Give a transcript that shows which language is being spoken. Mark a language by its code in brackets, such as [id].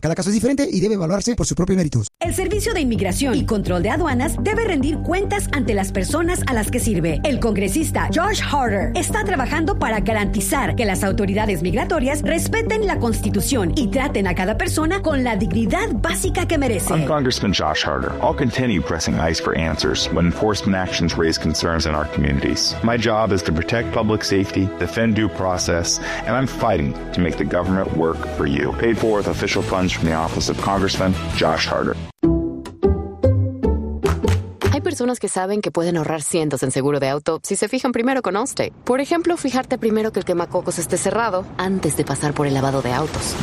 [es] Cada caso es diferente y debe evaluarse por sus propios méritos. El Servicio de Inmigración y Control de Aduanas debe rendir cuentas ante las personas a las que sirve. El congresista Josh Harder está trabajando para garantizar que las autoridades migratorias respeten la Constitución y traten a cada persona con la dignidad básica que merece. [en] I'm Congressman Josh Harder. I'll continue pressing ICE for answers when enforcement actions raise concerns in our communities. My job is to protect public safety, defend due process, and I'm fighting to make the government work for you. Paid for with official funds from the Office of Congressman Josh Harder. [es] Hay personas que saben que pueden ahorrar cientos en seguro de auto si se fijan primero con Allstate. Por ejemplo, fijarte primero que el quemacocos esté cerrado antes de pasar por el lavado de autos.